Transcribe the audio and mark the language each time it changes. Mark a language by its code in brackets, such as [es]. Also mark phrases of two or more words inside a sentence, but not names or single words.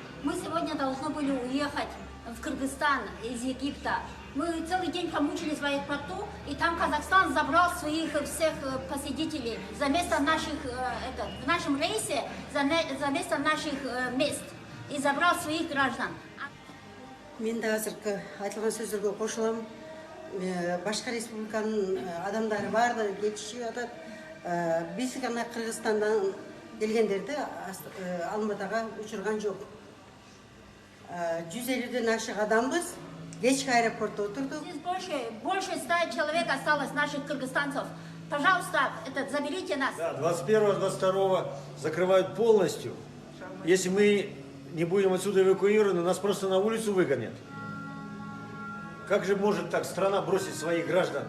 [ru] Мы сегодня должны были уехать в Кыргызстан из Египта. Мы целый день промучились в аэропорту, и там Казахстан забрал своих всех посетителей за место наших, в нашем рейсе, за место наших мест, и забрал своих граждан. [kk] Мен де азыркы айтылған сөздерге қосыламын. Башқа республиканың адамдары барды, кетішіп жатат. Біз ғана Қырғызстандан келгендерді Алматыға ұшырған жоқ. 150-ден ашық адамбыз. Кешкі аэропортта отырдық. [ru] Здесь больше 100 человек осталось, наших кыргызстанцев. Пожалуйста, заберите нас. Да, 21-22 закрывают полностью. Если мы не будем отсюда эвакуированы, нас просто на улицу выгонят. Как же может так страна бросить своих граждан?